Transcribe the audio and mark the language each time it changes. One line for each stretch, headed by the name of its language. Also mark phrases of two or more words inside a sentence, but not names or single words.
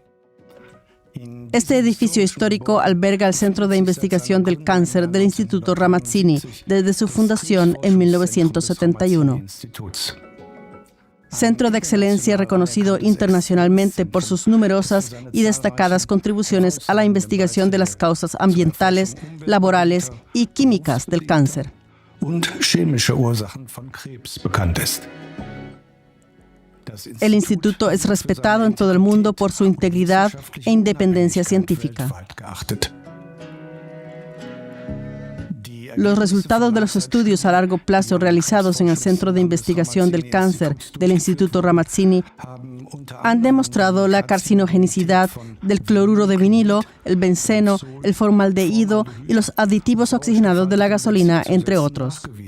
Spanish: Este edificio histórico alberga el Centro de Investigación del Cáncer del Instituto Ramazzini desde su fundación en 1971. Centro de excelencia reconocido internacionalmente por sus numerosas y destacadas contribuciones a la investigación de las causas ambientales, laborales y químicas del cáncer.
German: Und chemische Ursachen von Krebs bekannt ist.
Spanish: El instituto es respetado en todo el mundo por su integridad e independencia científica. Los resultados de los estudios a largo plazo realizados en el Centro de Investigación del Cáncer del Instituto Ramazzini han demostrado la carcinogenicidad del cloruro de vinilo, el benceno, el formaldehído y los aditivos oxigenados de la gasolina, entre otros.